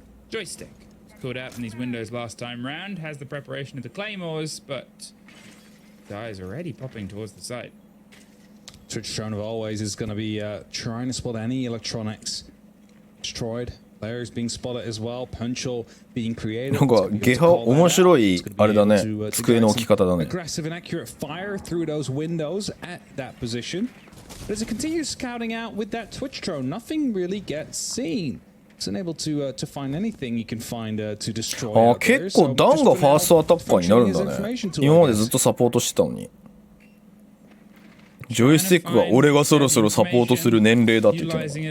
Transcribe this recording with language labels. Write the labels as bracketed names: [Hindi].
[English] Joystick caught out in these windows last time round, has the preparation of the claymores, but guys already popping towards the site. Twitch drone of always is going to be trying to spot any electronics destroyed. Players being spotted as well. Punchal being created. [Japanese] なんかゲハ面白いあれだね。机の置き方だね。 [English] Aggressive and accurate fire through those windows at that position. But as it continues scouting out with that Twitch drone, nothing really gets seen. It's unable to find anything you can find to destroy. [Japanese] あ、結構ダンがファーストアタッカーになるんだね。今までずっとサポートしてたのに。ジョイスティックが俺がそろそろサポートする年齢だって言ってた。